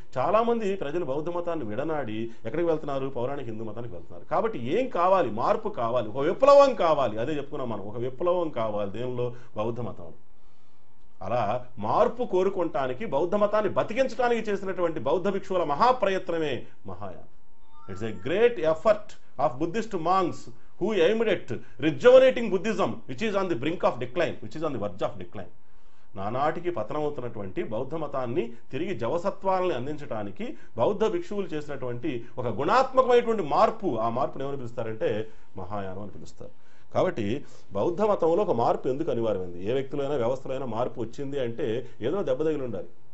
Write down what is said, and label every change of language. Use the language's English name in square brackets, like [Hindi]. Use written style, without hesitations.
[Telugu] చాలామంది ప్రజలు బౌద్ధ మతాన్ని విడనాడి ఎక్కడికి వెళ్తున్నారు, పౌరాణిక హిందూ మతానికి వెళ్తున్నారు. కాబట్టి ఏం కావాలి, మార్పు కావాలి, ఒక విప్లవం కావాలి. అదే చెప్పుకున్నాం మనం, ఒక విప్లవం కావాలి దేవుల్లో, బౌద్ధ మతం. అలా మార్పు కోరుకోవటానికి, బౌద్ధ మతాన్ని బతికించడానికి చేసినటువంటి బౌద్ధ భిక్షువుల మహాప్రయత్నమే మహాయాన్. [English] It's a great effort of Buddhist monks who aimed at rejuvenating Buddhism, which is on the brink of decline, which is on the verge of decline. [Telugu] నానాటికి పతనమవుతున్నటువంటి బౌద్ధ మతాన్ని తిరిగి జవసత్వాలని అందించడానికి బౌద్ధ భిక్షువులు చేసినటువంటి ఒక గుణాత్మకమైనటువంటి మార్పు, ఆ మార్పును ఏమని పిలుస్తారంటే మహాయానం అని పిలుస్తారు. కాబట్టి బౌద్ధ మతంలో ఒక మార్పు ఎందుకు అనివార్యమైంది? ఏ వ్యక్తులైనా వ్యవస్థలైనా మార్పు వచ్చింది అంటే ఏదో దెబ్బ తగిలి ఉండాలి.